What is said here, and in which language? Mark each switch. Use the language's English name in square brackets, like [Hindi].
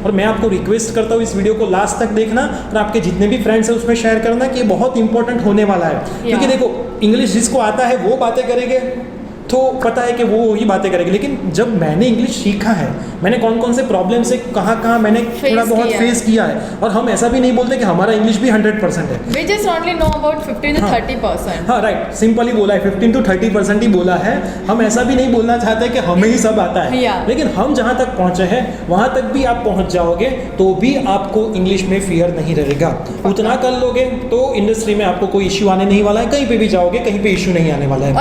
[Hindi] और मैं आपको रिक्वेस्ट करता हूँ इस वीडियो को लास्ट तक देखना और आपके जितने भी फ्रेंड्स हैं उसमें शेयर करना कि ये बहुत इंपॉर्टेंट होने वाला है. क्योंकि देखो इंग्लिश जिसको आता है वो बातें करेंगे तो पता है कि वो वही बातें करेंगे, लेकिन जब मैंने इंग्लिश सीखा है, मैंने कौन कौन से प्रॉब्लम से कहाँ मैंने थोड़ा बहुत फेस किया है. और हम ऐसा भी नहीं बोलते कि हमारा इंग्लिश भी 100% है. [English] We just only know about 15 to 30%. [Hindi] हाँ राइट, सिंपली बोला है, 15 to 30% ही बोला है. हम ऐसा भी नहीं बोलना चाहते कि हमें ही सब आता है. लेकिन हम जहाँ तक पहुँचे हैं वहाँ तक भी आप पहुँच जाओगे तो भी आपको इंग्लिश में फियर नहीं रहेगा. उतना कर लोगे तो इंडस्ट्री में आपको कोई इश्यू आने नहीं वाला है. कहीं पे भी जाओगे कहीं पे इश्यू नहीं आने वाला है.